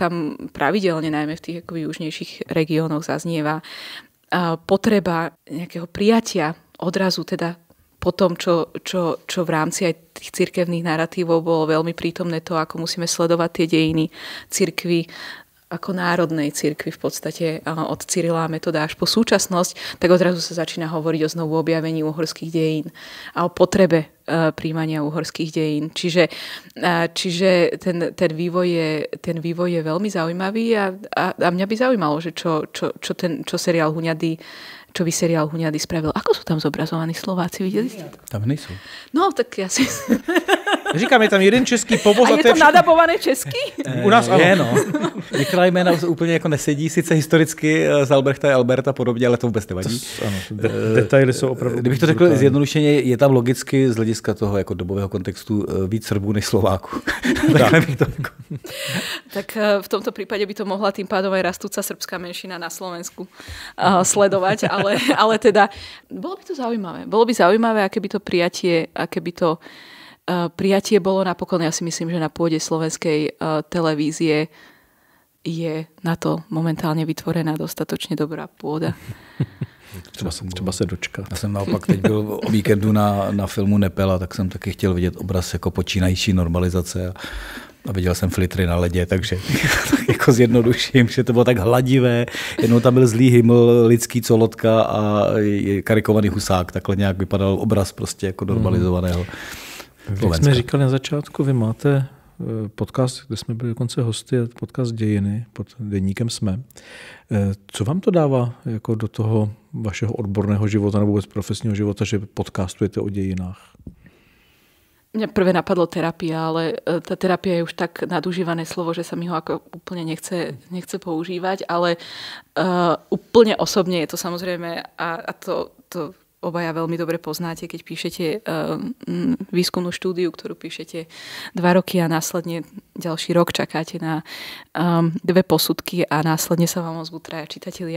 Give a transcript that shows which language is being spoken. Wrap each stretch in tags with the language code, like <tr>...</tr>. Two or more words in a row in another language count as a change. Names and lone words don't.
<sk>tam pravidelne, najmä v tých akoby južnejších regiónoch zaznieva potreba nejakého prijatia odrazu teda po tom, čo v rámci aj tých cirkevných naratívov bolo veľmi prítomné to, ako musíme sledovať tie dejiny cirkvi ako národnej cirkvi v podstate od Cyrila a Metoda až po súčasnosť, tak odrazu sa začína hovoriť o znovu objavení uhorských dejín a o potrebe príjmania uhorských dejín. Čiže ten vývoj je veľmi zaujímavý a mňa by zaujímalo, že čo seriál Huňady, čo by seriál Huňady spravil. Ako sú tam zobrazovaní Slováci, videli ste?</sk> <cs>Tam nejsou. No,</cs> <sk>tak ja si...</sk> <cs>Říkám, je tam jeden český povoz.</cs> <sk>A je to nadabované česky?</sk> <cs>U nás ano. Je, no. Některá jména úplně jako nesedí, sice historicky z Albrechta a Alberta podobně, ale to vůbec nevadí. Detaily jsou opravdu... Kdybych to řekl zjednodušeně, je tam logicky z hlediska toho jako dobového kontextu víc Srbů než Slováků.</cs> <sk>Tak v tomto prípade by to mohla tým pádom aj rastúca srbská menšina na Slovensku sledovať, ale teda bolo by to zaujímavé. Bolo by zaujímavé, aké by to prijatie bolo napokon. Ja si myslím, že na pôde slovenskej televízie je na to momentálne vytvorená dostatočne dobrá pôda.</sk> <cs>Třeba se dočkat. Já jsem naopak teď byl o víkendu na filmu Nepela, tak jsem taky chtěl vidět obraz jako počínající normalizace a viděl jsem filtry na ledě, takže jako zjednoduším, že to bylo tak hladivé. Jednou tam byl zlý hyml, lidský colotka a karikovaný husák. Takhle nějak vypadal obraz prostě jako normalizovaného. Jak jsme říkali na začátku, vy máte podcast, kde jsme byli dokonce hosty, podcast Dějiny, pod deníkem Jsme. Co vám to dává jako do toho vašeho odborného života nebo vůbec profesního života, že podcastujete o dějinách?</cs> <sk>Mňa prvé napadlo terapia, ale tá terapia je už tak nadužívané slovo, že sa mi ho ako úplne nechce používať, ale úplne osobne je to samozrejme a to obaja veľmi dobre poznáte, keď píšete výskumnú štúdiu, ktorú píšete 2 roky a následne ďalší rok čakáte na 2 posudky a následne sa vám ozvú 3 čitatelia.</sk>